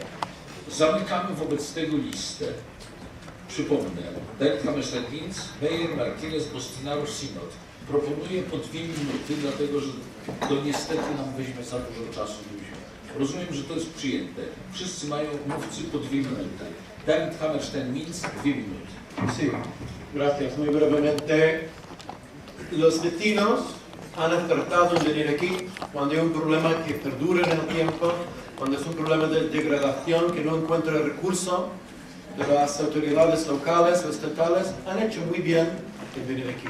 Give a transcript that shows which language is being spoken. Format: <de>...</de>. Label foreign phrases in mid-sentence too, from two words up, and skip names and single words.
<pl>Zamykamy wobec tego listę. Przypomnę, David Hammerstein-Mills, Meyer, Martinez, Bustinaro, Synod. Proponuję po 2 minuty, dlatego że to niestety nam weźmie za dużo czasu. Rozumiem, że to jest przyjęte. Wszyscy mają mówcy po 2 minuty. David Hammerstein-Mills, 2 minuty.</pl> <es>Sí, gracias. Muy brevemente, los vecinos han acertado en venir aquí cuando hay un problema que perdura en el tiempo, cuando es un problema de degradación que no encuentra recurso de las autoridades locales o estatales, han hecho muy bien en venir aquí.</es>